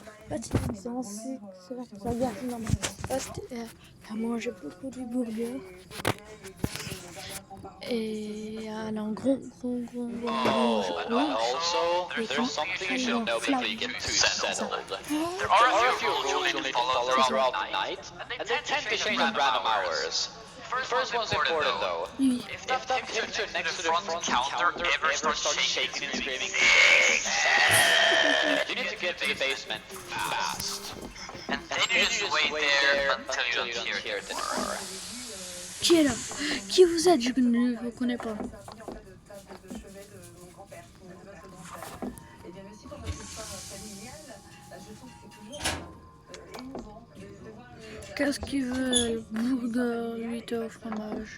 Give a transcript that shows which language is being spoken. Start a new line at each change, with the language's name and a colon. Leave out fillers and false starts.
French: C'est un sucre, c'est vrai que ça garde énormément. Elle a mangé beaucoup de burger. Et elle a un gros bouche.
English: Also, there's something you should know before you get too settled. There are a few rules you'll need to follow throughout the night, and they tend to change at random hours. First one's important though.
French: Oui.
English: If that picture next to the front counter ever starts shaking and screaming, you need to get to the basement fast. And then you just wait there until you don't hear it anymore.
French: Qui est là? Qui vous êtes? Je ne vous connais pas. Ça a servi en fait de table de chevet de mon grand-père qui n'était pas sédentaire. Et bien aussi pour notre histoire familiale, je trouve que c'est toujours émouvant de voir Qu'est-ce qu'ils veulent? Burger, 8 au fromage.